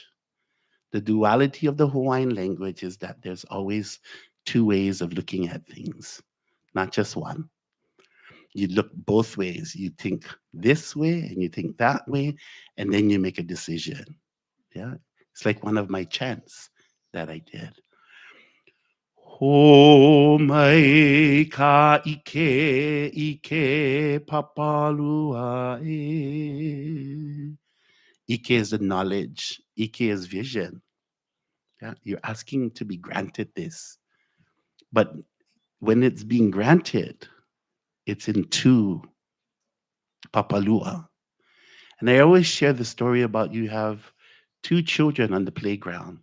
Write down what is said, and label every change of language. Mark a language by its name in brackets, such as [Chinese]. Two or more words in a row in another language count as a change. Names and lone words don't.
[English] The duality of the Hawaiian language is that there's always two ways of looking at things, not just one. You look both ways. You think this way and you think that way, and then you make a decision. Yeah. It's like one of my chants that I did. [Hawaiian] Ho mai ka ike papalua e. [English] Ike is the knowledge. Ike is vision. Yeah, you're asking to be granted this. But when it's being granted, it's in two papalua. And I always share the story about you have two children on the playground.